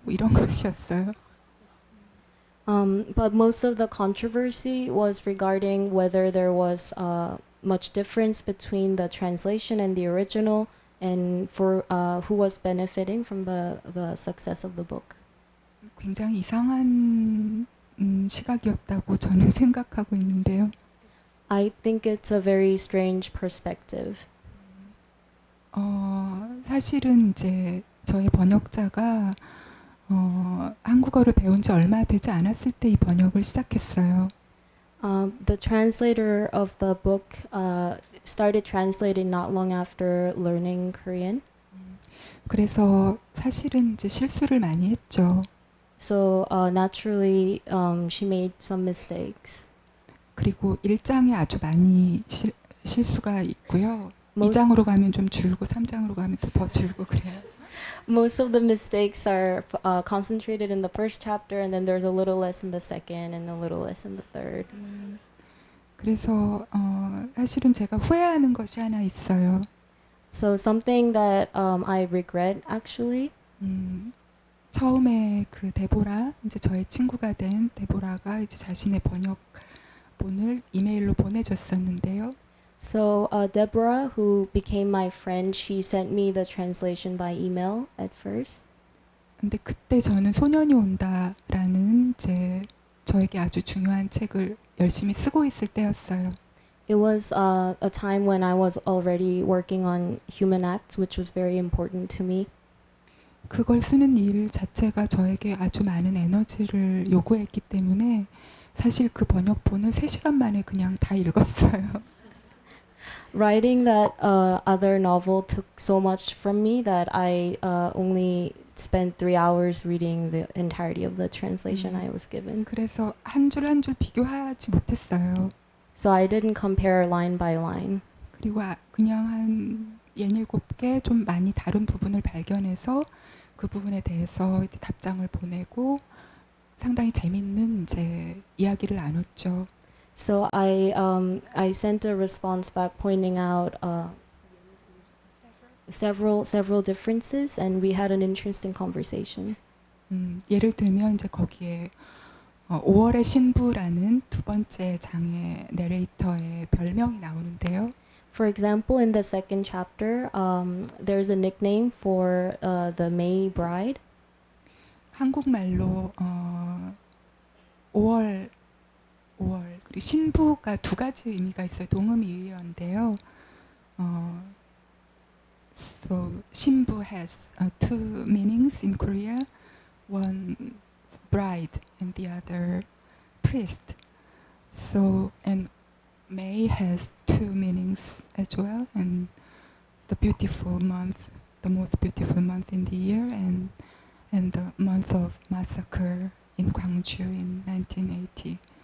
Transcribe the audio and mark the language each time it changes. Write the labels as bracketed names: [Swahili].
[Korean] 뭐 이런 것이었어요. [English] But most of the controversy was regarding whether there was much difference between the translation and the original, and for who was benefiting from the success of the book. [Korean] 굉장히 이상한 시각이었다고 저는 생각하고 있는데요. [English] I think it's a very strange perspective. [Korean] 사실은 이제 저의 번역자가 한국어를 배운 지 얼마 되지 않았을 때 이 번역을 시작했어요. [English] The translator of the book started translating not long after learning Korean. [Korean] 그래서 사실은 이제 실수를 많이 했죠. [English] So naturally, she made some mistakes. [Korean] 그리고 1장에 아주 많이 실수가 있고요. [English] Most, [Korean] 2장으로 가면 좀 줄고 3장으로 가면 또 더 줄고 그래요. [English] most of the mistakes are concentrated in the first chapter, and then there's a little less in the second, and a little less in the third. [Korean] 그래서 사실은 제가 후회하는 것이 하나 있어요. [English] So something that I regret actually. [Korean] 처음에 그 데보라, 이제 저의 친구가 된 데보라가 이제 자신의 번역본을 이메일로 보내줬었는데요. [English] So Deborah, who became my friend, she sent me the translation by email at first. [Korean] 근데 그때 저는 소년이 온다라는 저에게 아주 중요한 책을 열심히 쓰고 있을 때였어요. [English] It was a time when I was already working on Human Acts, which was very important to me. [Korean] 그걸 쓰는 일 자체가 저에게 아주 많은 에너지를 요구했기 때문에 사실 그 번역본을 3시간 만에 그냥 다 읽었어요. [English] Writing that other novel took so much from me that I only spent 3 hours reading the entirety of the translation I was given. [Korean] 그래서 한 줄 한 줄 비교하지 못했어요. [English] So I didn't compare line by line. [Korean] 그리고 그냥 한 67개 좀 많이 다른 부분을 발견해서 그 부분에 대해서 이제 답장을 보내고 상당히 재밌는 이제 이야기를 나눴죠. [English] So I sent a response back pointing out several differences, and we had an interesting conversation. [Korean] 예를 들면 이제 거기에 5월의 신부라는 두 번째 장의 내레이터의 별명이 나오는데요. [English] For example, in the second chapter, there's a nickname for the May bride. [Korean] 한국말로 5월 그리고 신부가 두 가지 의미가 있어요. 동음이의어인데요. [English] So 신부 has two meanings in Korea. One bride and the other priest. So and May has two meanings as well, and the beautiful month, the most beautiful month in the year, and the month of massacre in Gwangju in 1980.